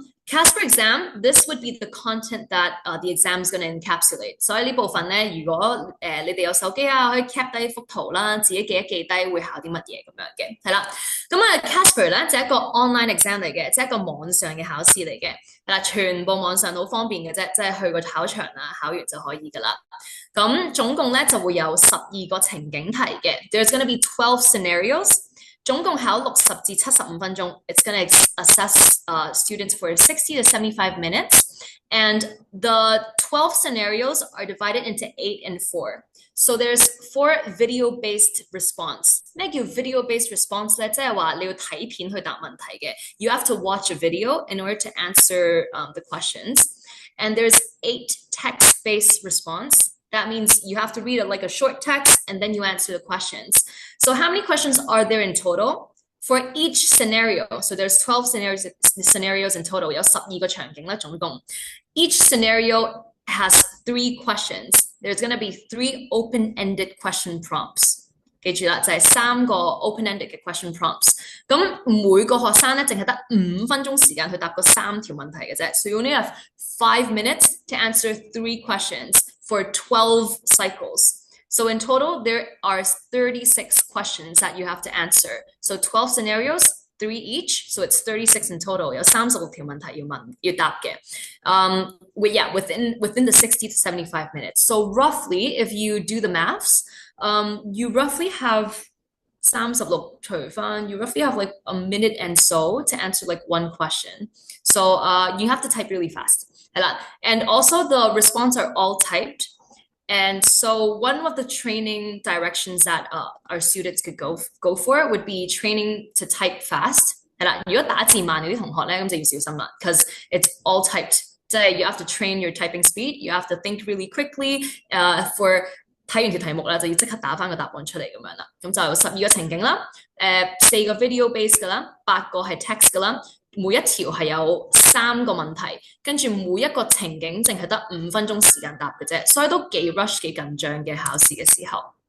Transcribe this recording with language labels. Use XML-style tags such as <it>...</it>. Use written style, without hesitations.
<en>CASPer exam, this would be the content that the exam is going to encapsulate.</en> <yue>所以呢部分咧，如果你哋有手機啊，可以 cap 低幅圖啦，自己記一記低會考啲乜嘢咁樣嘅，係啦。咁啊 CASPer 咧就係一個 online exam 嚟嘅，即係一個網上嘅考試嚟嘅，係啦，全部網上好方便嘅啫，即係去個考場啊，考完就可以噶啦。咁總共咧就會有12個情景題嘅 ，</yue> <en>There's going to be 12 scenarios。</en> <yue>總共考60至75分鐘</yue> <en>，It's going to assess students for 60 to 75 minutes, and the 12 scenarios are divided into 8 and 4. So there's 4 video-based response.</en> <yue>咩叫 video-based response 咧？即係話你要睇片去答問題嘅。</yue> <en>You have to watch a video in order to answer the questions. And there's 8 text-based response. That means you have to read like a short text and then you answer the questions. So how many questions are there in total? For each scenario, so there's 12 scenarios in total,</en> <yue>有12個場景啦，總共。</yue> <en>Each scenario has 3 questions. There's going to be 3 open-ended question prompts.</en> <yue>記住啦，就係3個 open-ended 嘅 question prompts。咁每個學生咧，淨係得5分鐘時間去答嗰3條問題嘅啫。</yue> <en>So you only have 5 minutes to answer 3 questions for 12 cycles. So in total, there are 36 questions that you have to answer. So 12 scenarios, 3 each. So it's 36 in total.</en> <yue>有36條問題要答嘅。</yue> <en>Within the 60 to 75 minutes. So roughly, if you do the maths, you roughly have 36</en> <yue>除返,</yue> <en>you roughly have like a minute and so to answer like one question. So you have to type really fast. And also the response are all typed. And so one of the training directions that our students could go for would be training to type fast.</en> <yue>如果打字慢嗰啲同學咧，咁就要小心啦</yue> <en>because it's all typed. 即係 you have to train your typing speed. You have to think really quickly.</en> <yue>For 睇完條題目啦，就要即刻打返個答案出嚟咁樣啦。咁就有12個情景啦，4個 video base 噶啦，8個係 text 噶啦。每一條係有3個問題，跟住每一個情景淨係得5分鐘時間答嘅啫，所以都幾 rush 幾緊張嘅考試嘅時候。</yue>